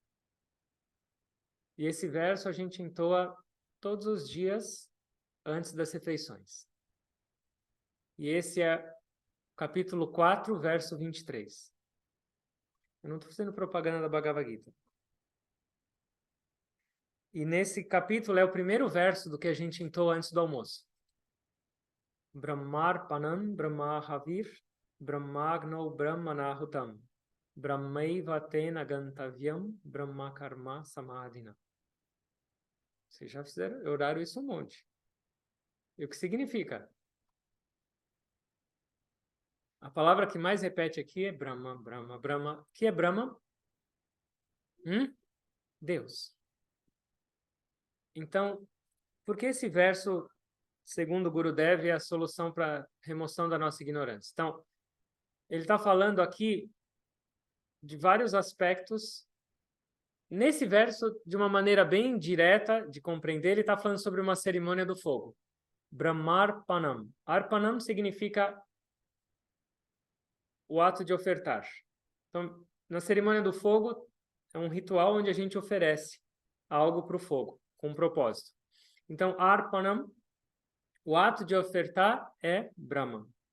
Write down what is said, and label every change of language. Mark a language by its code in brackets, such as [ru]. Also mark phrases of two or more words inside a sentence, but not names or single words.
[pt] E esse verso a gente entoa todos os dias antes das refeições. E esse é capítulo 4, verso 23. Eu não estou fazendo propaganda da Bhagavad Gita. E nesse capítulo é o primeiro verso do que a gente entoa antes do almoço. [sa] ब्रह्मार्पणं ब्रह्महविर् ब्रह्माग्नो ब्रह्मणाहुतं ब्रह्मैव तेन गन्तव्यं ब्रह्मकर्म समाधिना. [pt] Vocês já oraram isso um monte. E o que significa? A palavra que mais repete aqui é Brahma, Brahma, Brahma. O que é Brahma? Deus. Então, por que esse verso, segundo Gurudev, é a solução para a remoção da nossa ignorância? Então, ele está falando aqui de vários aspectos. Nesse verso, de uma maneira bem direta de compreender, ele está falando sobre uma cerimônia do fogo. Brahmarpanam. Arpanam significa o ato de ofertar. Então, na cerimônia do fogo, é um ritual onde a gente oferece algo para o fogo, com um propósito. Então, Arpanam, o ato de ofertar é Brahma.